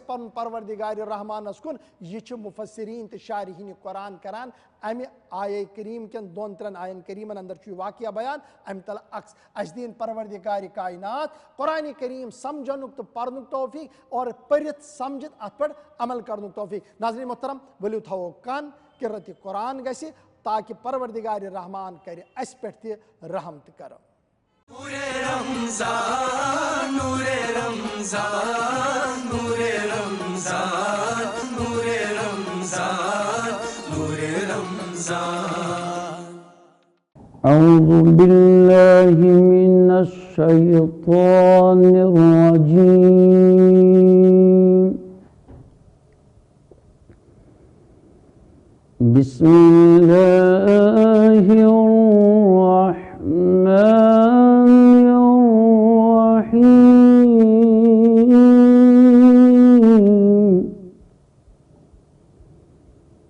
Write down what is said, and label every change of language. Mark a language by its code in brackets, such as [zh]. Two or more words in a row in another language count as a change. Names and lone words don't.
[ks] پنُن پروردِگارِ رحمانس کُن یہِ چھِ مُفسریٖن تہٕ شارحیٖنہِ قرآن کران اَمہِ آیے کریٖم کٮ۪ن 2-3 آین کریٖمن انٛدر چھُ یہِ واقعہ بیان اَمہِ تل عکس اَسہِ دِیِن پروردِگارِ کاینات قرآنِ کریم سمجھنُک تہٕ پرنُک توفیٖق اور پٔرِتھ سمجھِتھ اَتھ پٮ۪ٹھ عمل کرنُک توفیٖق ناظریٖن محترم ؤلِو تھاوو کن قرتِ قرآن گژھِ تاکہِ پروردِگارِ رحمان کرِ اَسہِ پٮ۪ٹھ تہِ رحم تہٕ کرم [ur] نورے رمضان نورے رمضان نورے رمضان نورے رمضان نورے رمضان [ar] أعوذ بالله من الشيطان الرجيم بسم الله الرحمن الرحيم